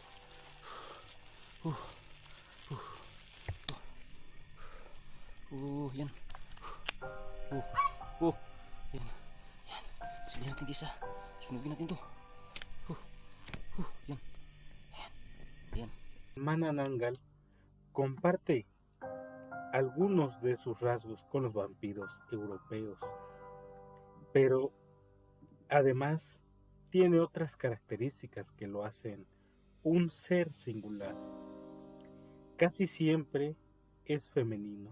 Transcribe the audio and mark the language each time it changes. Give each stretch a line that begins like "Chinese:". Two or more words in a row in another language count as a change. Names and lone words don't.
Filipino: Yan. Yan. Yan. Sabihin natin guys ha. Sunugin natin to. Yan. Yan.
Spanish: Manananggal comparte algunos de sus rasgos con los vampiros europeos, pero además tiene otras características que lo hacen un ser singular. Casi siempre es femenino.